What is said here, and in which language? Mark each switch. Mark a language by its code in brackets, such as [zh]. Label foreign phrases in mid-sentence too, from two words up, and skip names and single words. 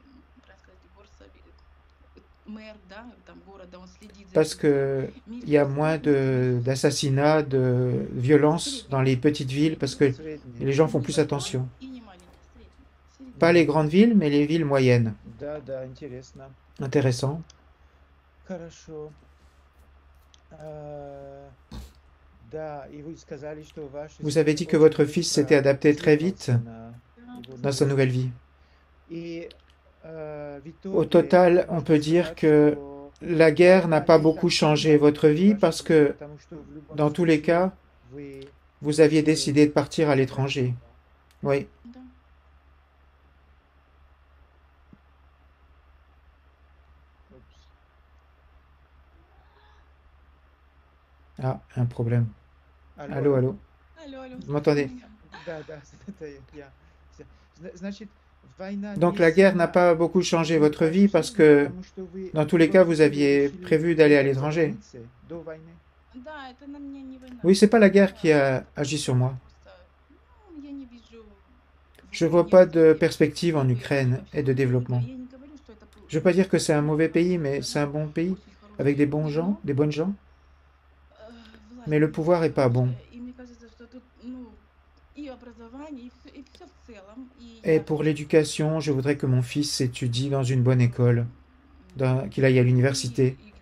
[fr] Parce que il y a moins d'assassinats, de violences dans les petites villes, parce que les gens font plus attention. Pas les grandes villes, mais les villes moyennes. [ru] Да, да, интересно. [fr] Intéressant. [ru] Хорошо. А, Да, и вы сказали, что ваш [fr] Vous avez [ru] сын [fr] dit que [ru] очень [fr] votre fils s'était [ru] быстро [fr] adapté très vite [ru] адаптировался на его [fr] dans sa [ru] новую [fr] nouvelle [ru] жизнь. [fr] vie. [ru] И в [fr] Au [ru] итоге [fr] total, on [ru] можно [fr] peut dire [ru] сказать, [fr] que [ru] что [fr] la guerre n'a pas [ru] это не [fr] beaucoup [ru] так [fr] changé [ru] сильно [fr] votre [ru] изменило [fr] vie [ru] вашу [fr] parce [ru] жизнь, [fr] que [ru] потому что в любом [fr] dans tous les [ru] случае [fr] cas, [ru] вы [fr] vous aviez [ru] решили [fr] décidé de partir à [ru] забрать [fr] l'étranger. [ru] его. [fr] Oui. Упс. Ah, un problème. [ru] Алло, [fr] Allô, [ru] алло. [fr] allô. Vous m'entendez? [ru] Да, да, это я. Значит, война [fr] Donc [ru] не [fr] la guerre n'a [ru] сильно [fr] pas beaucoup changé [ru] изменит [fr] votre [ru] вашу [fr] vie parce [ru] жизнь, [fr] que [ru] потому что вы [fr] dans [ru] в [fr] tous les cas, [ru] любом [fr] vous [ru] случае [fr] aviez [ru] решили [fr] prévu d'aller à [ru] уехать за [fr] l'étranger. [ru] границей до войны. [fr] Oui, c'est pas la guerre qui a agi sur moi. Je vois pas de perspective en Ukraine et de développement. Je veux pas dire que c'est un mauvais pays, mais c'est un bon pays avec des bons gens, des bonnes gens. Mais le pouvoir est pas bon. Et pour l'éducation, je voudrais que mon fils étudie dans une bonne école, qu'il aille à l'université.